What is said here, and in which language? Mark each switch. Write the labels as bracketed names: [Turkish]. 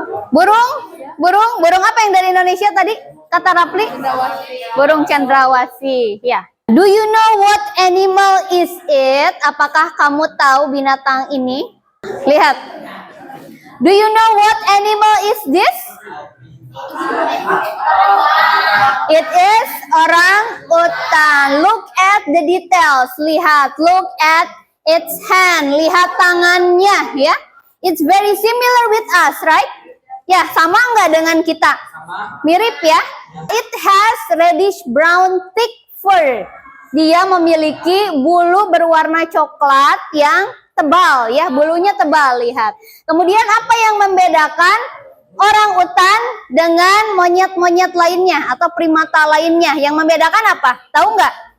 [Indonesian] Burung apa yang dari Indonesia tadi? Kata Rapli? Burung cendrawasih. Ya. [English] Do you know what animal is it? [Indonesian] Apakah kamu tahu binatang ini? Lihat. [English] Do you know what animal is this? It is orang utan. Look at the details. Lihat, look at its hand. [Indonesian] Lihat tangannya ya. [English] It's very similar with us, right? [Indonesian] Ya, sama nggak dengan kita? Mirip ya. [English] It has reddish brown thick fur. [Indonesian] Dia memiliki bulu berwarna coklat yang tebal ya, bulunya tebal, lihat. Kemudian apa yang membedakan orang utan dengan monyet-monyet lainnya atau primata lainnya? Yang membedakan apa? Tahu nggak?